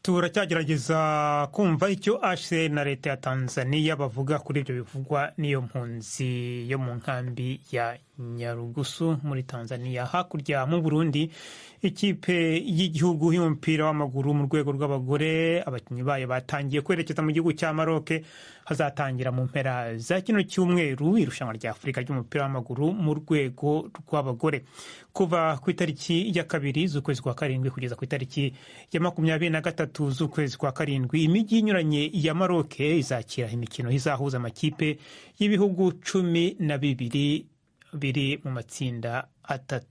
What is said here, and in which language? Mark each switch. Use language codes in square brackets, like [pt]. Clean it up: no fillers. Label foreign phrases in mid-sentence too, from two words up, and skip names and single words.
[rw] turacyagerageza kumva icyo HCR na leta ya Tanzania bavuga kuri ibyo bivugwa n'iyo mpunzi yo mu nkambi ya Nyarugusu muri Tanzania. Hakurya mu Burundi, ikipe y'igihugu y'umupira w'amaguru mu rwego rw'abagore, abakinnyi bayo batangiye kwerekeza mu gihugu cya Maroc. Hazatangira mu mpera za kino cyumweru irushanwa rya Afurika ry'umupira w'amaguru mu rwego rw'abagore. Kuva ku itariki ya 2 z'ukwezi kwa karindwi kugeza ku itariki ya 23 z'ukwezi kwa karindwi, imijyi inyuranye ya Maroc izakira imikino izahuza amakipe y'ibihugu 12 biri mu matsinda atatu.